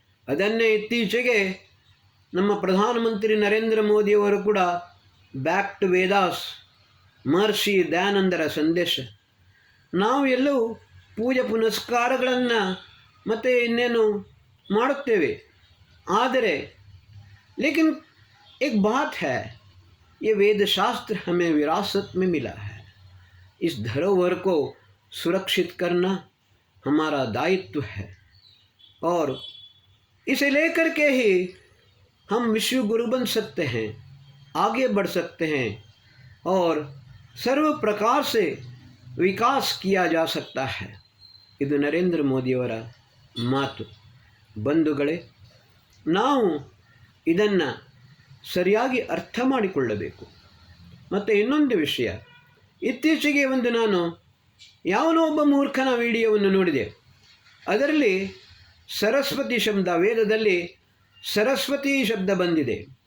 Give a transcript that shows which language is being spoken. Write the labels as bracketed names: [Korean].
[Kannada] ಅದನ್ನೇ ಇತ್ತೀಚೆಗೆ ನಮ್ಮ ಪ್ರಧಾನಮಂತ್ರಿ ನರೇಂದ್ರ ಮೋದಿಯವರು ಕೂಡ ಬ್ಯಾಕ್ ಟು ವೇದಾಸ್, ಮಹರ್ಷಿ ದಯಾನಂದರ ಸಂದೇಶ. ನಾವು ಎಲ್ಲವೂ ಪೂಜೆ ಪುನಸ್ಕಾರಗಳನ್ನು ಮತ್ತು ಇನ್ನೇನು ಮಾಡುತ್ತೇವೆ. ಆದರೆ [Hindi] ಲೇಕಿನ್ एक बात है, ये वेद शास्त्र हमें विरासत में मिला है. इस धरोहर को सुरक्षित करना हमारा दायित्व है और इसे लेकर के ही हम विश्व गुरु बन सकते हैं, आगे बढ़ सकते हैं और सर्व प्रकार से विकास किया जा सकता है. [Kannada] ಇದು ನರೇಂದ್ರ ಮೋದಿಯವರ ಮಾತು. ಬಂಧುಗಳೇ, ನಾವು ಇದನ್ನು ಸರಿಯಾಗಿ ಅರ್ಥ ಮಾಡಿಕೊಳ್ಳಬೇಕು. ಮತ್ತು ಇನ್ನೊಂದು ವಿಷಯ, ಇತ್ತೀಚೆಗೆ ನಾನು ಯಾವನೋ ಒಬ್ಬ ಮೂರ್ಖನ ವಿಡಿಯೋವನ್ನು ನೋಡಿದೆ. ಅದರಲ್ಲಿ ಸರಸ್ವತಿ ಶಬ್ದ, ವೇದದಲ್ಲಿ ಸರಸ್ವತಿ ಶಬ್ದ ಬಂದಿದೆ.